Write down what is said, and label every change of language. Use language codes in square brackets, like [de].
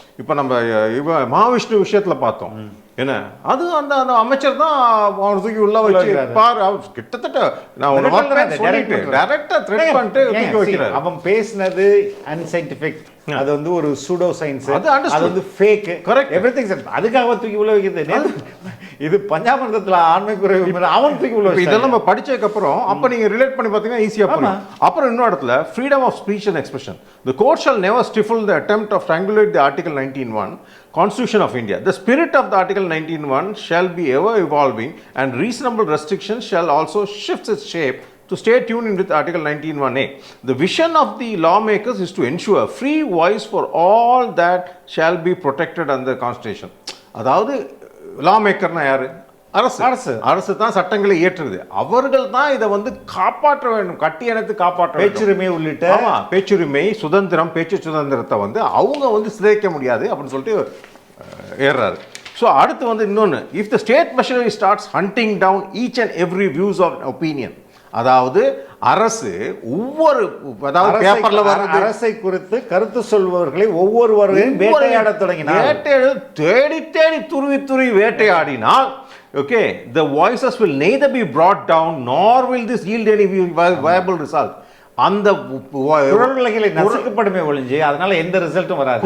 [ta] இப்போ நம்ம மகாவிஷ்ணு விஷயத்தில் பார்த்தோம். என்ன அது அந்த அந்த அமைச்சர் தான் அவன் தூக்கி உள்ள வச்சு பாரு, கிட்டத்தட்ட நான் டைரக்டா த்ரெட் பண்ணிட்டு தூக்கி வைக்கிறாரு. அவன் பேசினது அன்சைன்டிஃபிக், அது வந்து ஒரு சூடோ சயின்ஸ், அது வந்து ஃபேக், கரெக்ட், எவ்ரிதிங். அதுக்காக தூக்கி உள்ள வைக்கிறது. இது பஞ்சாபத்தில் ஆண்மை குறைவு அவன் தூக்கி உள்ள. இதெல்லாம் நம்ம படிச்சதுக்கு அப்புறம் அப்ப நீங்க ரிலேட் பண்ணி பார்த்தீங்கன்னா ஈஸியா புரியும். அப்புறம் இன்னொரு இடத்துல [en] freedom of speech and expression, the court shall never stifle the attempt of strangulate the article 19(1) Constitution of India. The spirit of the article 19(1) shall be ever evolving and reasonable restrictions shall also shift its shape to stay tuned with article 19(1)(a). The vision of the lawmakers is to ensure free voice for all that shall be protected under the constitution. [ta] அதாவது லாமேக்கர்னா யாரு? அரசு தான் சட்டங்களை இயற்றுது. அவர்கள் தான் இதை வந்து காப்பாற்ற வேண்டும், கட்டி அணைத்து காப்பாற்ற. பேச்சுரிமை உள்ளிட்ட பேச்சுரிமை, சுதந்திரம், பேச்சு சுதந்திரத்தை வந்து அவங்க வந்து சிதைக்க முடியாது அப்படின்னு சொல்லிட்டு ஏறாரு. [en] so [ta] அடுத்து வந்து இன்னொன்று, [en] if the state machinery starts hunting down each and every views of opinion, [ta] அதாவது அரசு ஒவ்வொரு அதாவது பேப்பர்ல வர்றது அரசை குறித்து கருத்து சொல்பவர்களை ஒவ்வொருவரையும் வேட்டையாட தொடங்கினார். தேடி துருவி வேட்டையாடினால் [en] okay, the voices will neither be brought down nor will this yield any viable result. [ta] அந்த குரல் வலைகளை நசுக்கப்படுமே ஒழிஞ்சு அதனால எந்த ரிசல்ட்டும் வராது.